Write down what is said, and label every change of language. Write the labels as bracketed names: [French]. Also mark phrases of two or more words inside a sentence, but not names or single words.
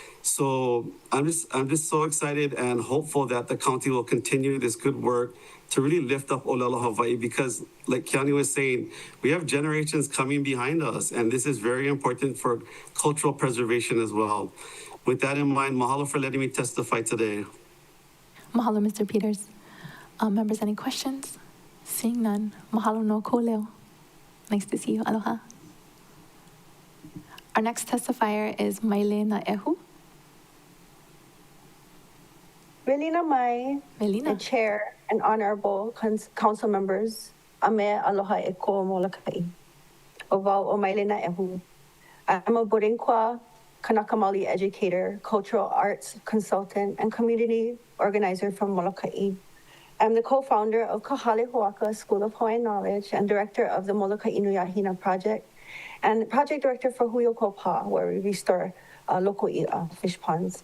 [English] So I'm just so excited and hopeful that the county will continue this good work to really lift up Olelo Hawaii, because like Keani was saying, we have generations coming behind us, and this is very important for cultural preservation as well. With that in mind, mahalo for letting me testify today. Mahalo, Mr. Peters. Members, any questions? Seeing none, [Hawaiian] mahalo no ko leo. [English] Nice to see you. Aloha. Our next testifier is Maile Naehu. [Hawaiian] Melina Mai, Melina. [English] the Chair and Honorable Council Members, [Hawaiian] Ame Aloha e ko Molokai. O wau o Maile Naehu. [English] I'm a Borinkwa [Hawaiian] Kanaka Maoli [English] educator, cultural arts consultant, and community organizer from Molokai. I'm the co-founder of Kahale Hoaka School of Hawaiian Knowledge and director of the Molokai Nui ʻAINA project, and project director for Huio Kopa, where we restore local fish ponds.